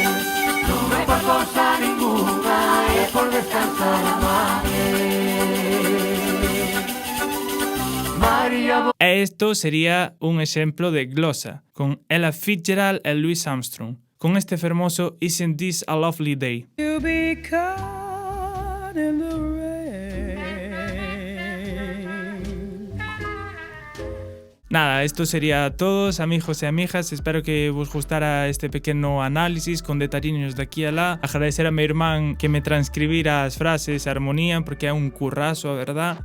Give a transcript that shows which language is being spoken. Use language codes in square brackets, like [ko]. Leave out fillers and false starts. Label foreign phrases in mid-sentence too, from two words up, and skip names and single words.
[es] No me por cosa ninguna, es por descansar la madre. María. [gl] E isto sería un exemplo de glosa con Ella Fitzgerald e Louis Armstrong, con este fermoso Isn't This a Lovely Day. [en] To be caught in the rain. [gl] Nada, esto sería todos, amigos e amigas. Espero que vos gustara este pequeno análisis con detalliños de aquí a lá. Agradecer a meu irmán que me transcribira as frases, a armonía, porque é un currazo, a verdad.